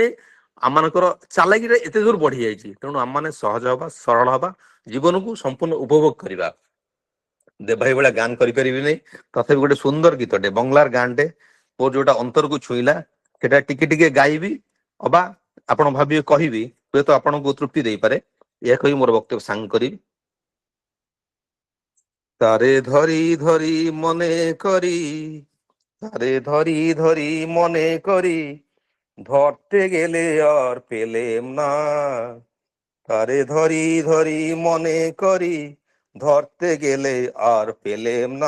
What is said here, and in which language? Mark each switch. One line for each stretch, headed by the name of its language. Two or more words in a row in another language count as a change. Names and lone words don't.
Odia: ଆମମାନଙ୍କର ଚାଲାକିରେ ଏତେ ଦୂର ବଢି ଯାଇଛି। ତେଣୁ ଆମମାନେ ସହଜ ହବା, ସରଳ ହବା, ଜୀବନକୁ ସମ୍ପୂର୍ଣ୍ଣ ଉପଭୋଗ କରିବା। ଦେବଭାଇ ଭଳିଆ ଗାନ କରିପାରିବି ନାହିଁ, ତଥାପି ଗୋଟେ ସୁନ୍ଦର ଗୀତଟେ ବଙ୍ଗଲାର ଗାନଟେ ମୋର ଯୋଉଟା ଅନ୍ତରକୁ ଛୁଇଁଲା ସେଟା ଟିକେ ଟିକେ ଗାଇବି, ଅବା ଆପଣ ଭାବିବେ କହିବି, ହୁଏତ ଆପଣଙ୍କୁ ତୃପ୍ତି ଦେଇପାରେ। ଏହା କହି ମୋର ବକ୍ତବ୍ୟ ସାଙ୍ଗ କରିବି।
Bangla: তারে ধরি ধরি মনে করি, তারে ধরি ধরি মনে করি, ধরতে গেলে আর পেলেম না। তারে ধরি ধরি মনে করি, ধরতে গেলে আর পেলেম না।